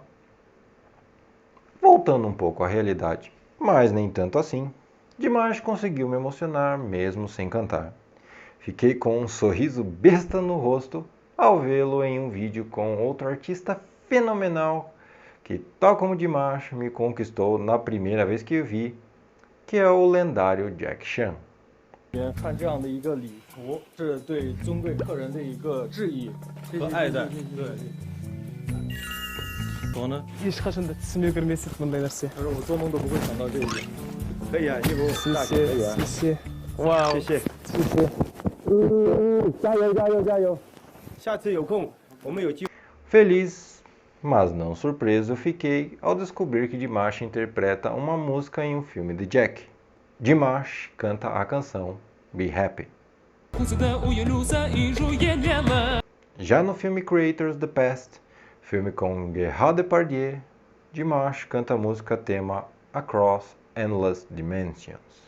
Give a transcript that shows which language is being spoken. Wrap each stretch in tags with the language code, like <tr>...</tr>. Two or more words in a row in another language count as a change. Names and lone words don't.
<pt>Voltando um pouco à realidade, mas nem tanto assim, Dimash conseguiu me emocionar mesmo sem cantar. Fiquei com um sorriso besta no rosto ao vê-lo em um vídeo com outro artista fenomenal que, tal como Dimash, me conquistou na primeira vez que o vi, que é o lendário Jack Chan.</pt> <zh>看这样的一个礼服，是对尊贵客人的一个致意和爱戴。对。我呢？</zh> <kk>ешқашанда түсіме кірмесек бұндай нәрсе.</kk> <zh>可是我做梦都不会想到这一点。可以啊，衣服大可以啊。谢谢. Вау. 谢谢。谢谢. 加油加油加油. 下次有空，我们有机会。</zh> <pt>Feliz, mas não surpreso, fiquei ao descobrir que Dimash interpreta uma música em um filme de Jack. Dimash canta a canção Be Happy. Já no filme Creators the Past, filme com Gerard Depardieu, Dimash canta a música tema Across Endless Dimensions.</pt>